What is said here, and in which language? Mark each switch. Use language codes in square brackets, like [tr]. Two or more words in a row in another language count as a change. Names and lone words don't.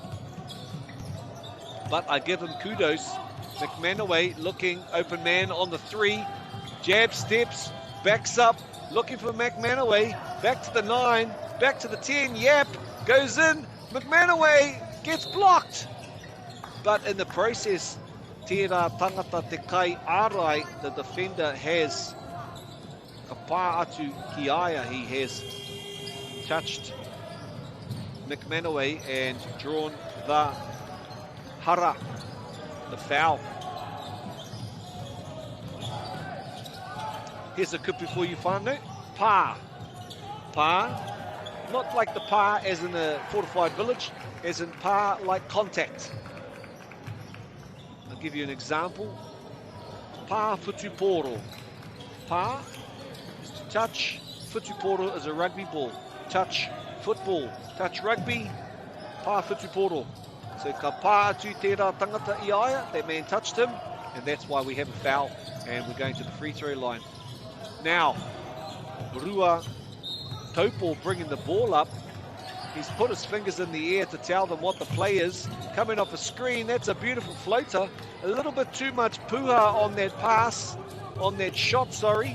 [en] But I give him kudos. McManaway looking, open man on the 3. Jab steps, backs up, looking for McManaway. Back to the 9, back to the 10. Yap, goes in. McManaway gets blocked. But in the process, [mi] Tērā tangata te kai ārai, [en] the defender has [mi] ka pā atu ki aia. [en] He has touched McManaway and drawn the hara, the foul. Here's a kupu for you, whānau. Pā. Pā. Not like the pā as in a fortified village, as in pā like contact. I'll give you an example. [mi] Pā futuporo. [en] Pā is to touch. Futuporo is a rugby ball. Touch football. Touch rugby. [mi] Pā futuporo. So ka pā atu tērā tangata I aia. [en] That man touched him, and that's why we have a foul. And we're going to the free throw line. Now, Rua Taupo bringing the ball up. He's put his fingers in the air to tell them what the play is. Coming off a screen, that's a beautiful floater. A little bit too much puha on that pass, on that shot, sorry.